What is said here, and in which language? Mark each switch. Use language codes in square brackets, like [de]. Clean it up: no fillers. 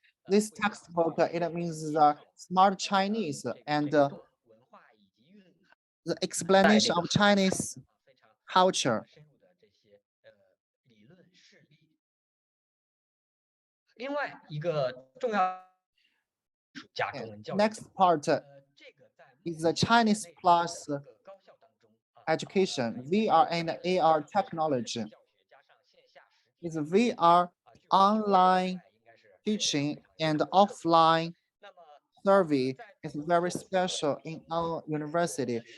[en] This textbook, it means the smart Chinese and the explanation of Chinese culture. [zh] 另外一个重要加中文教育 [en] Next part is the Chinese plus education, VR and AR technology. It's VR online teaching and offline survey is very special in our university.